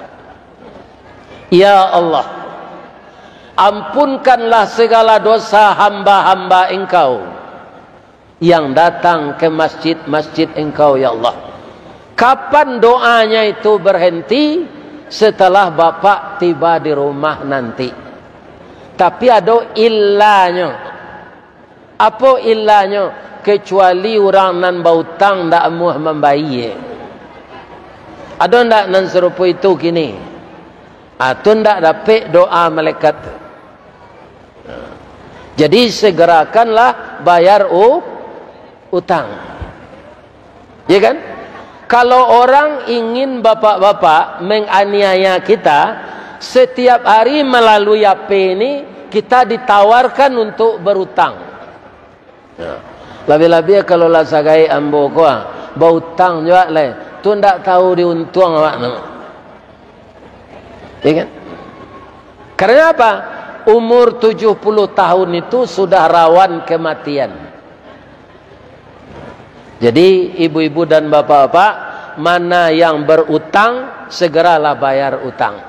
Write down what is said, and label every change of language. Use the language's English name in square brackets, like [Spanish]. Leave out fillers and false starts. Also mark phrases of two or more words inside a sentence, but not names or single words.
[Arabic] Ya Allah, [Indonesian] ampunkanlah segala dosa hamba-hamba Engkau yang datang ke masjid-masjid Engkau, [Arabic] ya Allah. [Indonesian] Kapan doanya itu berhenti? Setelah bapak tiba di rumah nanti. Tapi ada illanya. Apa illanya? [Minangkabau] Kecuali orang nan bautang ndak muah membayar. Ada ndak nan serupa itu kini? Atau ndak dapat doa malaikat? [Indonesian] Jadi segerakanlah bayar utang. Ya kan? Kalau orang ingin bapak-bapak menganiaya kita, setiap hari melalui HP ini kita ditawarkan untuk berutang. [Minangkabau] Lebih-lebih kalau lah sagai ambo kuah, berutang juga le, tu ndak tahu diuntung awak nama. [Indonesian] Ya kan? Karena apa? Umur 70 tahun itu sudah rawan kematian. Jadi ibu-ibu dan bapak-bapak, mana yang berutang, segeralah bayar utang.